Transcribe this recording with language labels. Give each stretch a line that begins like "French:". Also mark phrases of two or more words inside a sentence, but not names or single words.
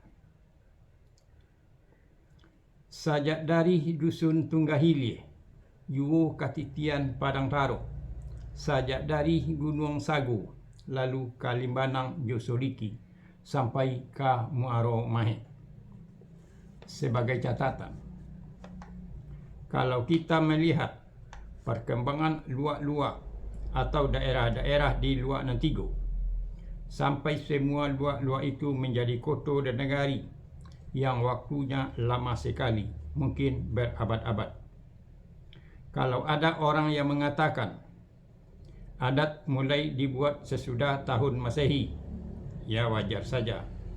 Indonesian: Sajak dari dusun Tunggahilie, Yuwo Katitian Padang Taro, sajak dari Gunung Sago, lalu Kalimbanang Josoliki, sampai ke Muaro Mahe. Sebagai catatan, kalau kita melihat perkembangan luak-luak atau daerah-daerah di Luak Nan Tigo, sampai semua luak-luak itu menjadi kota dan negari yang waktunya lama sekali, mungkin berabad-abad. Kalau ada orang yang mengatakan adat mulai dibuat sesudah tahun Masehi, ya wajar saja.